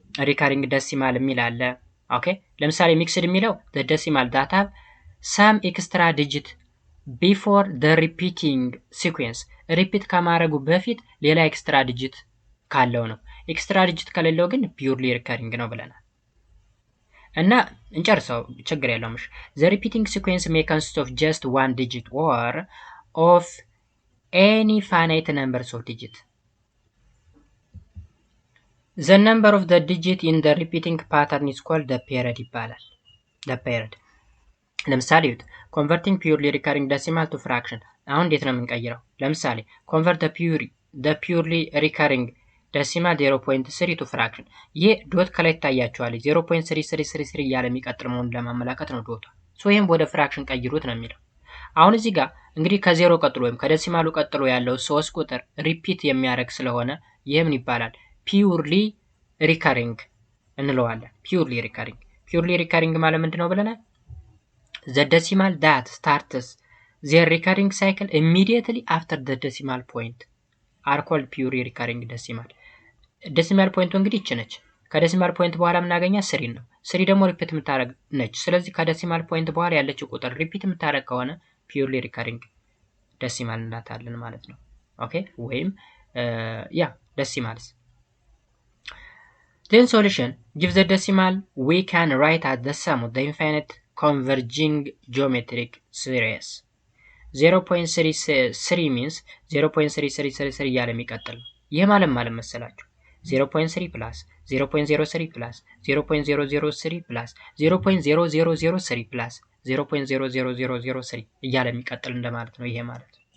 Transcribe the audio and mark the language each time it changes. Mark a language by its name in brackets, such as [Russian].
[Amharic] ሪከሪንግ ደሲማል የሚል አለ። ኦኬ ለምሳሌ ሚክስድ የሚለው [English] the decimal that have some extra digit before the repeating sequence [Amharic] ሪፒት ከማድረጉ በፊት ሌላ ኤክስትራ ዲጂት ካለው ነው። ኤክስትራ ዲጂት ከሌለው ግን ፒውርሊ ሪከሪንግ ነው ብለናል። እና እንጨርሰው ችግር የለውም። [English] the repeating sequence may consist of just one digit or of any finite numbers of digit. The number of the digit in the repeating pattern is called the period ይባላል። the period ለምሳሌ converting purely recurring decimal to fraction [Amharic] አሁን እንዴት ነው የምንቀይረው? ለምሳሌ [English] convert the purely recurring decimal 0.3 to fraction [Amharic] ይሄ ዶት ከላይ ታያችኋል 0.3333 እያለ የሚቀጥል መሆኑን ለማመላከት ነው ዶቷ። ሶ ይሄን ወደ ፍራክሽን ቀይሩት ነው የሚለው። አሁን እዚህ ጋር እንግዲህ ከዜሮ ቀጥሎ ወይም ከደሲማሉ ቀጥሎ ያለው 3 ቁጥር ሪፒት የሚያደርግ ስለሆነ ይሄ ምን ይባላል? ፒውርሊ ሪከሪንግ እንለዋለን። ፒውርሊ ሪከሪንግ ማለት ምንድነው ብለናል? [English] the decimal that starts their recurring cycle immediately after the decimal point are called purely recurring decimal. [Amharic] decimal point እንግዲህ እቺ ነች። ከደሲማል ፖይንት በኋላ የምናገኛ 3 ነው። 3 ደግሞ ሪፒት የምታደርግ ነች። ስለዚህ ከደሲማል ፖይንት በኋላ ያለችው ቁጥር ሪፒት የምታደርግ ከሆነ ፒውርሊ ሪከሪንግ ደሲማል እንላታለን ማለት ነው። ኦኬ ወይም decimals. [English] Then solution gives the decimal we can write as the sum of the infinite converging geometric series. [Amharic] 0.33 means 0.3333 እያለ የሚቀጥል ነው። ይህ ማለት መሰላችሁ 0.3 plus 0.03 plus 0.003 plus 0.0003 plus 0.00003 እያለ የሚቀጥል እንደማለት ነው ይሄ ማለት።